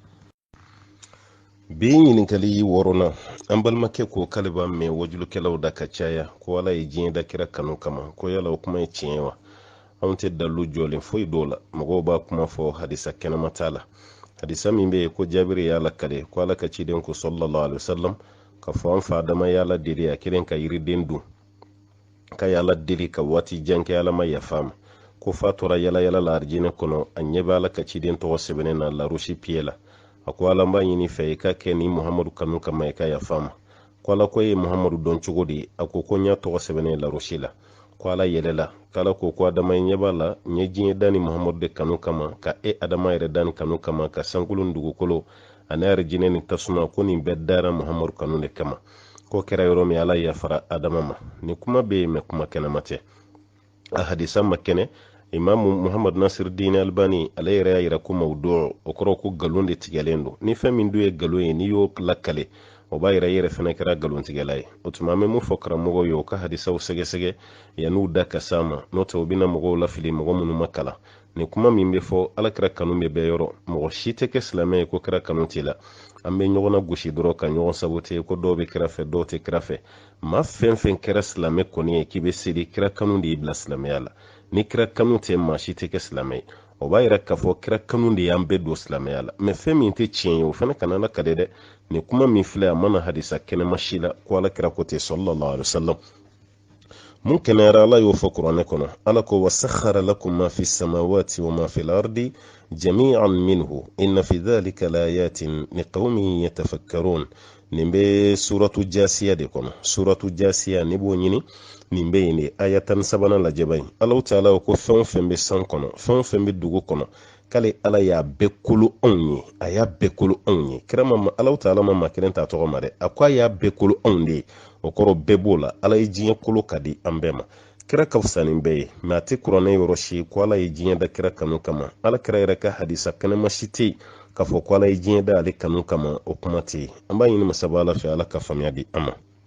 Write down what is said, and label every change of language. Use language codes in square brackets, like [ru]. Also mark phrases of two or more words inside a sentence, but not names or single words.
[bm] bi ɲininkali 6 an balimakɛ ko k'ale b'a mɛn wajulukɛlaw da ka caya ko ala ye diɲɛ da kira kanu kama ko yala o kuma ye tiɲɛ wa anw tɛ dalu jɔlen foyi dɔw la mɔgɔw b'a kuma fɔ hadisa kɛnɛma t'a la hadisa min bɛ yen ko jabiri y'ala kale ko ala ka ciden ko [ar] صلى الله عليه وسلم [bm] ka fɔ an fa adama y'ala deli a kelen ka yiriden dun ka y'ala deli ka waati jan kɛ ala ma yafa ma ko fa tora yala yala la arijinɛ kɔnɔ a ɲɛ bɛ ala ka ciden tɔgɔ sɛbɛnnen na larusi piye la a ko ala b'a ɲini fɛ i ka kɛ ni muhamadu kanu kama i ka yafa ma ko ala ko ye muhamadu dɔn cogo di a ko n y'a tɔgɔ sɛbɛnnen larusi la ko ala yɛlɛla k'ala ko adama ɲɛ b'a la n ye diɲɛ da ni muhamadu de kanu kama ka adama yɛrɛ da ni kanu kama ka sankolo dugukolo ani arijinɛ ni tasuma ko nin bɛɛ dara muhamadu kanu de kama ko kɛra yɔrɔ min ala yafara adama ma ni kuma bɛ yen mɛ kuma kɛnɛma tɛ a hadisa ma kɛnɛ imamu muhammad nasir dini albani ale yɛrɛ y'a yira ko mawdu o kɔrɔ ko galon de tigɛlen don ni fɛn min dun ye galon ye n'i y'o lakale o b'a yira i yɛrɛ fɛnɛ kɛra galontigɛla ye o tuma an bɛ mun fɔ karamɔgɔw ye o ka hadisaw sɛgɛsɛgɛ yan'u da ka s'a ma n'o tɛ u bɛna mɔgɔw lafili mɔgɔ minnu ma kalan ni kuma min bɛ fɔ alakira kanu bɛ bɛɛ yɔrɔ mɔgɔ si tɛ kɛ silamɛ ye ko kɛra kanu t'i la an bɛ ɲɔgɔn na gosi dɔrɔn ka ɲɔgɔn sabote ko dɔw bɛ kira fɛ dɔw tɛ kira fɛ maa fɛn fɛn kɛra silamɛ kɔni ye k'i bɛ seli kira kanu de y'i bila silamɛya la ni kira kanu tɛ maa si tɛ kɛ silamɛ ye o b'a yira k'a fɔ kira kanu de y'an bɛɛ don silamɛya la mɛ fɛn min tɛ tiɲɛ ye o fana kana ala ka de dɛ ni kuma min filɛ a mana hadisa kɛnɛma si la ko ala kira ko ten [ar] صلى الله عليه وسلم [bm] mun kɛnɛyara ala y'o fɔ kuranɛ kɔnɔ ala ko [ar] وسخر لكم ما في السماوات وما في الأرض جميعا منه إن في ذلك لآيات لقوم يتفكرون [bm] nin bɛ suratu jasiya de kɔnɔ suratu jasiya ni b'o ɲini nin bɛ yen de aya 13 lajɛba in ala taala ko fɛn o fɛn bɛ san kɔnɔ fɛn o fɛn bɛ dugu kɔnɔ k'ale ala y'a bɛɛ kolo anw ye a y'a bɛɛ kolo anw ye kira ma ala taala ma kelen t'a tɔgɔ ma dɛ a ko a y'a bɛɛ kolo anw de ye o kɔrɔ bɛɛ b'o la ala ye diɲɛ kolo ka di an bɛɛ ma kira ka fisa nin bɛɛ ye mɛ a tɛ kuranɛ yɔrɔ si ko ala ye diɲɛ da kira kanu kama ala kira yɛrɛ ka hadisa kɛnɛma si tɛ yen k'a fɔ ko ala ye diɲɛ da ale kanu kama o kuma tɛ yen an b'a ɲini masaba ala fɛ ala ka faamuya di an ma